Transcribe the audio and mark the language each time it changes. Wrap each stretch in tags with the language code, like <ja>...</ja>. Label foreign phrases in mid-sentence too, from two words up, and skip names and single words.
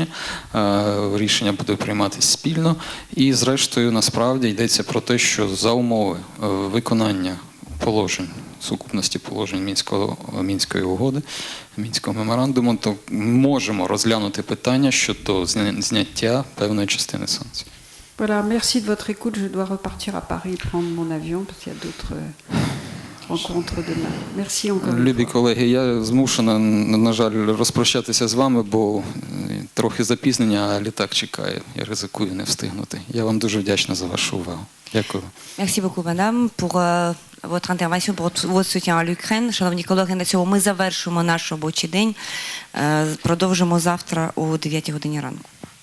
<uk>Рішення буде прийматися спільно. І зрештою, насправді, йдеться про те, що за умови виконання положень, сукупності положень Мінської угоди, Мінського меморандуму, то можемо розглянути питання щодо зняття певної частини санкцій.</uk> <fr>Voilà, merci de votre écoute. Je dois repartir à Paris prendre mon avion parce qu'il y a d'autres rencontres demain. Merci encore.</fr> <uk>Любі колеги, я змушена, на жаль, розпрощатися з вами, бо трохи запізнення, а літак чекає. Я ризикую не встигнути. Я вам дуже вдячна за вашу увагу. Дякую.</uk> <fr>Merci beaucoup, madame, pour votre intervention, pour votre soutien à l'Ukraine.</fr> <uk>Шановні колеги, на цьому ми завершуємо наш робочий день. Продовжимо завтра о 9 годині ранку.</uk>